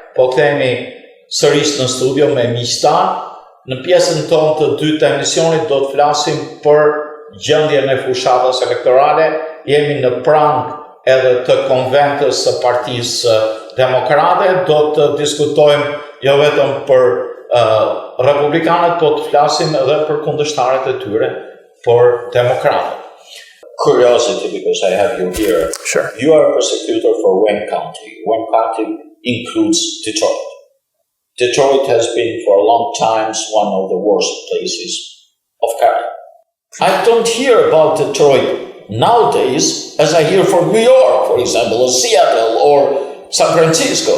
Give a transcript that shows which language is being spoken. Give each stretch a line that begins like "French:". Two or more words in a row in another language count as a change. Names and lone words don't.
Albanian: kthehemi sërish në studio me miqtan. Në pjesën tonë të dytë të emisionit do të flasim për gjendjen e fushatës elektorale. Jemi në prang edhe të konventës së Partisë Demokrate. Do të diskutojmë jo vetëm për Republikanët, po të flasim edhe për kundërshtarët e tyre, për Demokratët.
English: Curiosity, because I have you here. Sure. You are a prosecutor for Wayne County. Wayne County includes Detroit. Detroit has been for a long time one of the worst places of crime. I don't hear about Detroit nowadays as I hear from New York, for example, or Seattle or San Francisco.